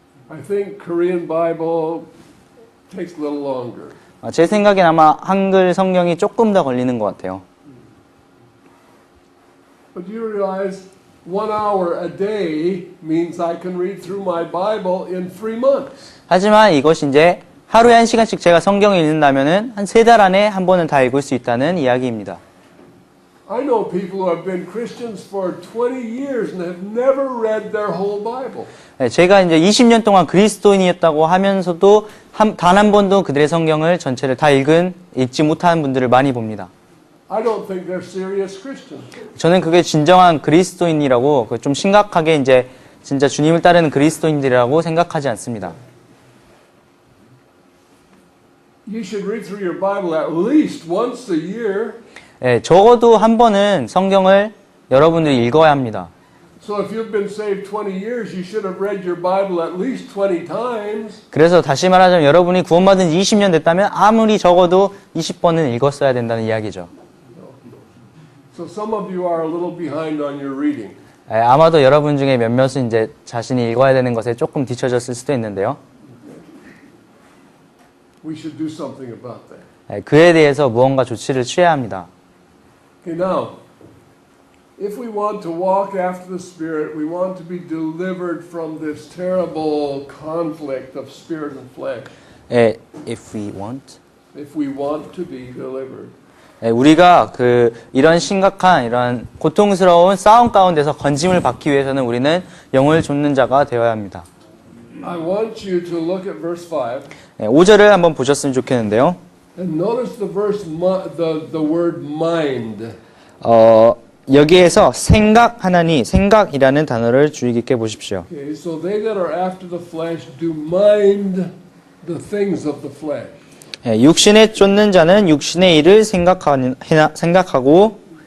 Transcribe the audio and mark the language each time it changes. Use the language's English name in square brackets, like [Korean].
[English] I think Korean Bible takes a little longer. [Korean] 제 생각엔 아마 한글 성경이 조금 더 걸리는 것 같아요. [English] But you realize 1 hour a day means I can read through my Bible in 3 months. [Korean] 하지만 이것이 이제 하루에 1시간씩 제가 성경을 읽는다면은 한 3달 안에 한 번은 다 읽을 수 있다는 이야기입니다. [English] I know people who have been Christians for 20 years and have never read their whole Bible. [Korean] 제가 이제 20년 동안 그리스도인이었다고 하면서도 단 한 번도 그들의 성경을 전체를 다 읽지 못하는 분들을 많이 봅니다. [English] I don't think they're serious Christians. [Korean] 저는 그게 진정한 그리스도인이라고 좀 심각하게 이제 진짜 주님을 따르는 그리스도인들이라고 생각하지 않습니다. [English] You should read through your Bible at least once a year. [Korean] 적어도 한 번은 성경을 여러분들이 읽어야 합니다. [English] So if you've been saved 20 years, you should have read your Bible at least 20 times. [Korean] 그래서 다시 말하자면 여러분이 구원받은 지 20년 됐다면 아무리 적어도 20번은 읽었어야 된다는 이야기죠. [English] So some of you are a little behind on your reading. [Korean] 아마도 여러분 중에 몇몇은 이제 자신이 읽어야 되는 것에 조금 뒤처졌을 수도 있는데요. [English] We should do something about that. [Korean] 그에 대해서 무언가 조치를 취해야 합니다. [English] Okay, now, if we want to walk after the Spirit, we want to be delivered from this terrible conflict of spirit and flesh. If we want. If we want to be delivered. [Korean] 우리가 이런 심각한 이런 고통스러운 싸움 가운데서 건짐을 받기 위해서는 우리는 영을 좇는 자가 되어야 합니다. [English] I want you to look at verse 5. [Korean] 5절을 한번 보셨으면 좋겠는데요. [English] And notice the verse, the word mind. [Korean] 여기에서 생각이라는 단어를 주의 깊게 보십시오. [English] Okay, so they that are after the flesh do mind the things of the flesh. [Korean] 육신에 쫓는 자는 육신의 일을 생각하고